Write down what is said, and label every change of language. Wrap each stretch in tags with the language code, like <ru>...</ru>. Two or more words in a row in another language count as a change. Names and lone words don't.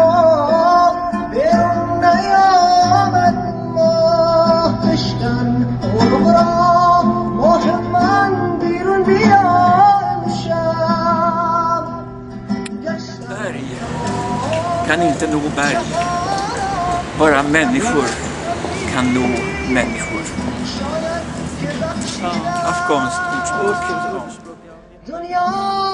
<fa>بیرون نیامد ماه بشکن عمرا ماه من بیرون بیا امشب</fa> <sv>Berg kan inte nå berg. Bara människor kan nå människor. Afghanskt ordspråk.</sv>